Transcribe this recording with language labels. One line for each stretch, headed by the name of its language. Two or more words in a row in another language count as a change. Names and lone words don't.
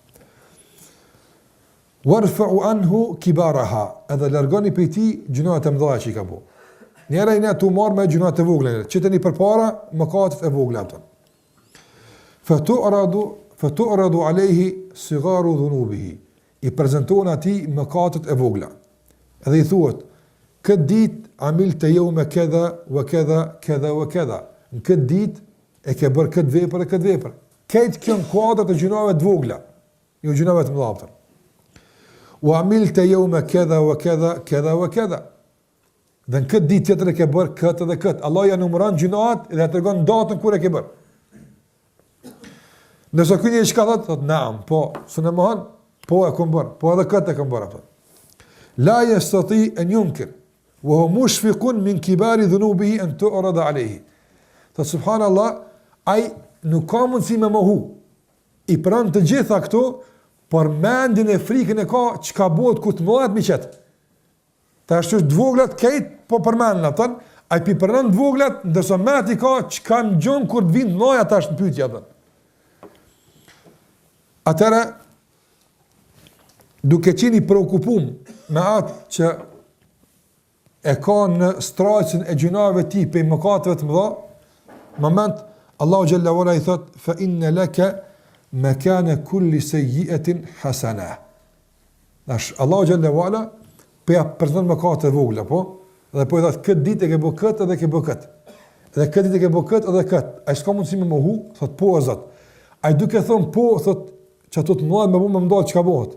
Arabic: وارفع عنه كبارها,
Albanian: edhe largoni prej tij gjunaat e mëdha që i ka bëu. Njëra i ne tu marr me gjunaat e vogla, që tani përpara mëkatet e vogla ato.
Arabic: فتعرض عليه صغار ذنوبه.
Albanian: I prezantohen atij mëkatet e vogla. Edhe i thuhet: këtë ditë
Arabic: عملت يوم كذا وكذا كذا وكذا.
Albanian: Në këtë ditë e ke bërë këtë vepër e këtë vepër. Këtë kjo në kuadrat e gjunave të vogla, jo gjunave të mëdha.
Arabic: وعملت يوم كذا وكذا كذا وكذا.
Albanian: Dhe në këtë ditë tjetër e ke bërë këtë dhe këtë. Allah ja numëron gjunat dhe ja tregon datën kur e ke bërë. Nëse ky njeri çka thotë, naam, po, s'e mohon, po e kam bërë, po edhe këtë e kam bërë atë.
Arabic: لا يستطيع أن ينكر وهو مشفق من كبار ذنوبه أن تعرض عليه.
Albanian: Të subhanallah, ai nuk ka mundësi me mohu. I pranë të gjitha këto, por mendin e frikën e ka çka bëhet ku të mëdhat miqet. Ta është të voglat këtë po përmendën atë, Ai pipërnon të voglat, ndërsa më aty ka çka ngjon kur të vinë noja tash në pyetje atë. Atëra duke qenë i preokupum me atë që e ka në strajcin e gjunave ti pe mëkateve të mëdha, moment
Arabic: الله جل وعلا
Albanian: i thot
Arabic: فإن لك مكان كل سيئة حسنة.
Albanian: Dash
Arabic: الله جل وعلا
Albanian: pe përdon mëkate të vogla, po? Dhe po i thot këtë ditë e ke bë këtë edhe ke bë këtë. Dhe këtë ditë e ke bë këtë edhe këtë. Ai s'ka mundësi me mohu, thot po o Zot. Ai duke thon po, thot çato të mëdha më bën më ndal çka bëhet.